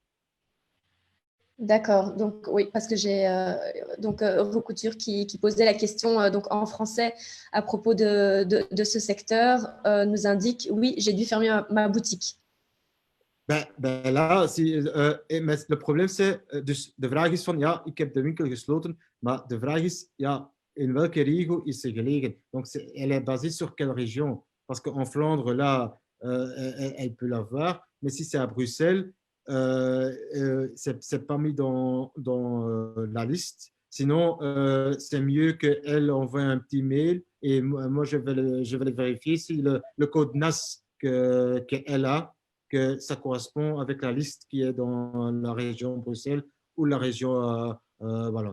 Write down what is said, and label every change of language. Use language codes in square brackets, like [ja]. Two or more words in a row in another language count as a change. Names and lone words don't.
[fr] D'accord. Donc, oui, parce que j'ai Recouture qui posait la question donc en français à propos de ce secteur, nous indique, oui, j'ai dû fermer ma boutique. Ben là, le [nl] probleem is, dus de vraag is van, ja, ik heb de winkel gesloten, maar de vraag is, ja, in welke regio is ze gelegen? [fr] Donc, elle est basée sur quelle région? Parce qu'en Flandre, là, elle peut l'avoir, mais si c'est à Bruxelles, c'est pas mis dans la liste. Sinon, c'est mieux qu'elle envoie un petit mail et moi, je vais le vérifier si le code NAS qu'elle a, que ça correspond avec la liste qui est dans la région Bruxelles ou la région Wallonne.